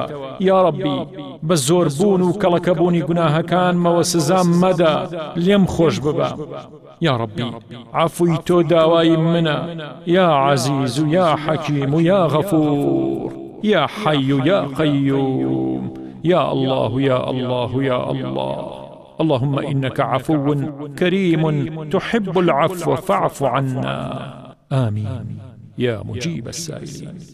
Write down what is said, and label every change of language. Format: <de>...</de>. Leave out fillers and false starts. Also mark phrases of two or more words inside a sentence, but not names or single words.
<ckb>یا ڕەبی بە زۆربوون و کەڵەکەبوونی گوناهەکانمەوە سزام مەدە، لێم خۆش ببە. یا ڕەبی عەفوی تۆ داوای منە، یا عەزیز و یا حەکیم و یا غەفور، یا حەی و یا قەیوم، یا الله یا الله یا الله.</ckb> <ar>اللهم إنك عفو كريم تحب العفو فاعف عنا. آمين يا مجيب السائلين.</ar>